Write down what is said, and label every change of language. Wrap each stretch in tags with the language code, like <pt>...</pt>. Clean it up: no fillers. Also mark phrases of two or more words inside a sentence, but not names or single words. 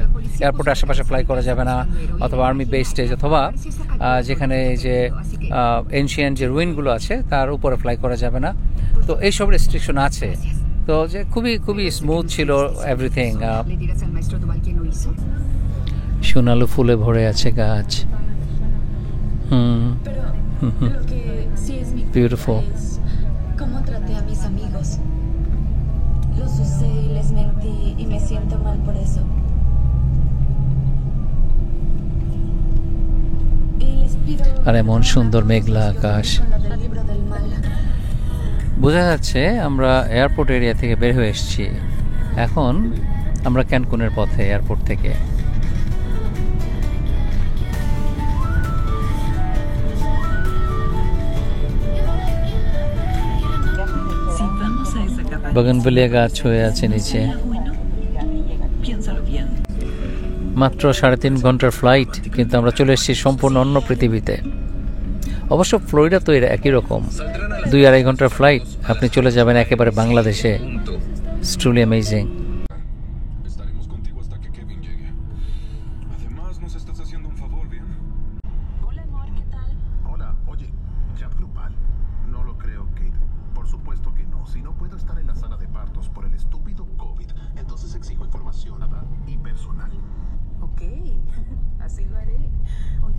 <bn>এয়ারপোর্টের আশেপাশে ফ্লাই করা যাবে না, অথবা</bn> <en>army base stage,</en> <bn>অথবা যেখানে যে এনশিয়েন্ট যে রুইনগুলো আছে তার উপরে ফ্লাই করা যাবে না। তো এইসব রেস্ট্রিকশন আছে। তো যে খুবই স্মুথ ছিল এভরিথিং। সোনালু ফুলে ভরে আছে গাছ।</bn> <es>Lo que sí es mi culpa Beautiful. es cómo traté a mis amigos. Los usé y les mentí y me siento mal por eso. Y les pido</es> <bn>আর এমন সুন্দর মেঘলা আকাশ।</bn> <es>con lo del libro del mal.</es> <bn>বোঝা যাচ্ছে আমরা</bn> <en>airport area</en> <bn>থেকে বের হয়ে এসেছি। এখন আমরা ক্যানকুনের পথে এয়ারপোর্ট থেকে।</bn> <es>Si vamos a esa cabaña,</es> <bn>বগনভেলিয়া গাছ হয়ে আছে নিচে।</bn> <es>¿será bueno? Piénsalo bien.</es> <bn>মাত্র 3.5 ঘন্টার ফ্লাইট, কিন্তু আমরা চলে এসেছি সম্পূর্ণ অন্য পৃথিবীতে। অবশ্য ফ্লোরিডা তো এর একই রকম, 2-2.5 ঘন্টার ফ্লাইট, আপনি চলে যাবেন একেবারে বাংলাদেশে।</bn> <en>It's truly amazing.</en> <es>Estaremos contigo hasta que Kevin llegue. Además, nos estás haciendo un favor, ¿bien? Hola, amor, ¿qué tal? Hola, oye, ¿chat grupal? No lo creo, Kate. Por supuesto que no. Si no puedo estar en la sala de partos por el estúpido COVID, entonces exijo información y personal. Ok, así lo haré. Oye,</es>